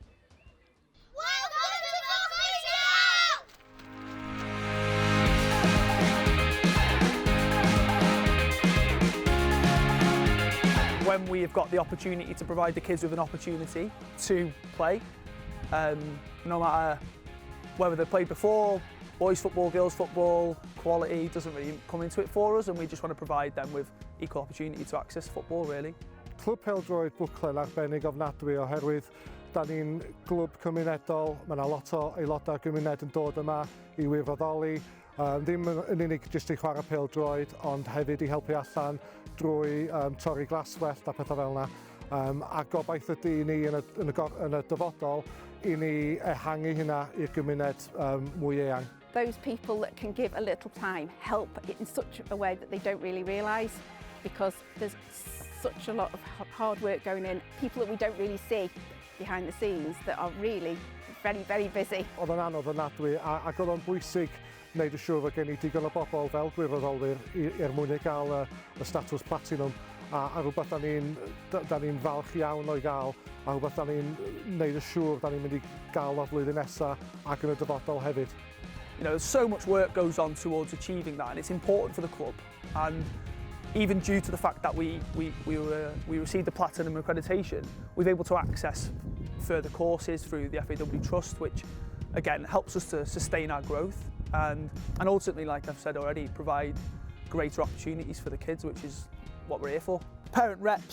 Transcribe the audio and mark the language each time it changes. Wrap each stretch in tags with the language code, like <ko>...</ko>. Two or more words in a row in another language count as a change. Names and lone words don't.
<en>When we have got the opportunity to provide the kids with an opportunity to play, no matter whether they've played before, boys football, girls football, quality doesn't really come into it for us, and we just want to provide them with equal opportunity to access football, really.</en> <cy>Clwb pêl-droed Buckley arbennig ofnadwy oherwydd da ni'n glwb cymunedol, mae yna lot o aelodau gymuned yn dod yma I wirfoddoli, ddim yn unig jyst I chwarae pêl-droed, ond hefyd I helpu allan drwy torri glaswellt a pethau fel yna. A gobaith ydy I ni yn y dyfodol I ni ehangu hynna i'r gymuned mwy eang.</cy> <en>Those people that can give a little time help in such a way that they don't really realise, because there's such a lot of hard work going in, people that we don't really see behind the scenes that are really very, very busy.</en> <cy>Oedd yn anodd ofnadwy ac oedd o'n bwysig wneud y siŵr fod gen I digon o bobl fel gwirfoddolwyr mwyn I gael y statws platinum, a rhywbeth da ni'n falch iawn o'i gael, a rhywbeth da ni'n wneud y siŵr da ni'n mynd I gael o flwyddyn nesaf ac yn y dyfodol hefyd.</cy> <en>You know, so much work goes on towards achieving that, and it's important for the club. And even due to the fact that we received the platinum accreditation, we've been able to access further courses through the FAW Trust, which again helps us to sustain our growth and ultimately, like I've said already, provide greater opportunities for the kids, which is what we're here for.</en>